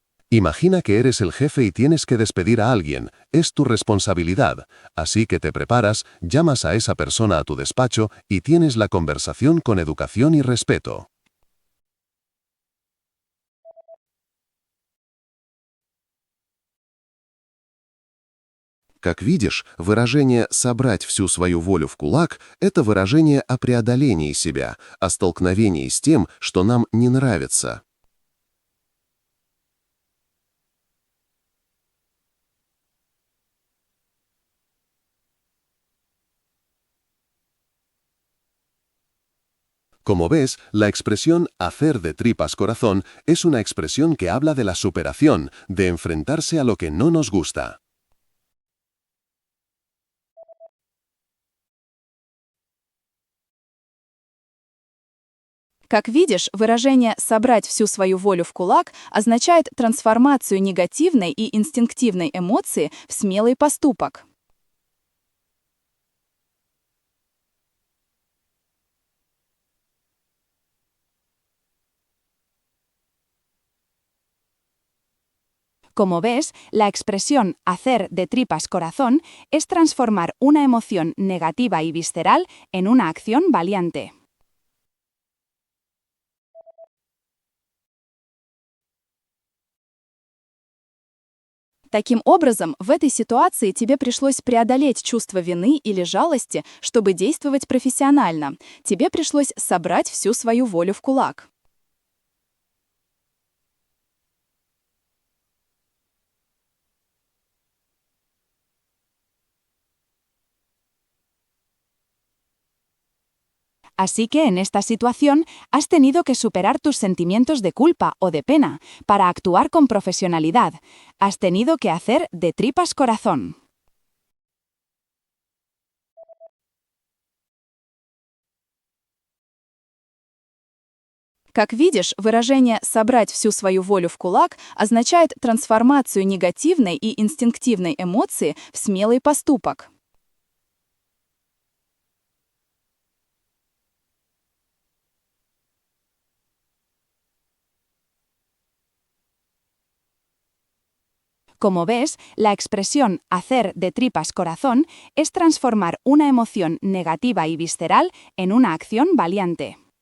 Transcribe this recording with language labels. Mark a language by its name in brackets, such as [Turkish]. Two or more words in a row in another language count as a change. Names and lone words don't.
[Spanish] Imagina que eres el jefe y tienes que despedir a alguien. Es tu responsabilidad. Así que te preparas, llamas a esa persona a tu despacho y tienes la conversación con educación y respeto. [Russian] Как видишь, выражение «собрать всю свою волю в кулак» — это выражение о преодолении себя, о столкновении с тем, что нам не нравится. [Spanish] Como ves, la expresión hacer de tripas corazón es una expresión que habla de la superación, de enfrentarse a lo que no nos gusta. [Russian] Как видишь, выражение «собрать всю свою волю в кулак» означает трансформацию негативной и инстинктивной эмоции в смелый поступок. [Spanish] Como ves, la expresión hacer de tripas corazón es transformar una emoción negativa y visceral en una acción valiente. [Russian] Таким образом, в этой ситуации тебе пришлось преодолеть чувство вины или жалости, чтобы действовать профессионально. Тебе пришлось собрать всю свою волю в кулак. [Spanish] Así que en esta situación has tenido que superar tus sentimientos de culpa o de pena para actuar con profesionalidad. Has tenido que hacer de tripas corazón. [Russian] Как видишь, выражение «собрать всю свою волю в кулак» означает трансформацию негативной и инстинктивной эмоции в смелый поступок. [Spanish] Como ves, la expresión hacer de tripas corazón es transformar una emoción negativa y visceral en una acción valiente.